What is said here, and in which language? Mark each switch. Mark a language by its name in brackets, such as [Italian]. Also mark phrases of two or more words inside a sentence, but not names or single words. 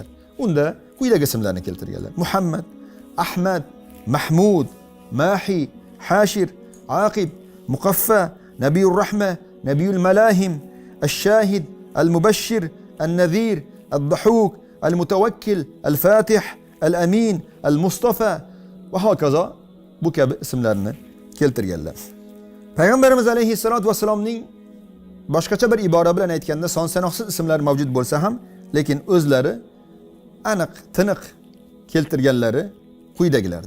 [Uzbek] Unda quyidagi ismlarni keltirganlar: Muhammad, Ahmad, Mahmud, Mahi, Hashir, Aqib, Muqaffa, Nabiyur Rahma, Nabiyul Malahim, Ash-Shahid, Al-Mubashshir, Al-Nadhir, Al-Dhahuk, Al-Mutawakkil, Al-Fatih, Al-Amin, Al-Mustafa va hokazo bu kabi ismlarni keltirganlar. Payg'ambarimiz alayhissalot vassalomning boshqacha bir ibora bilan aytganda son sanoqsiz ismlar mavjud bo'lsa ham, lekin o'zlari aniq, tiniq keltirganlari quyidagilardir.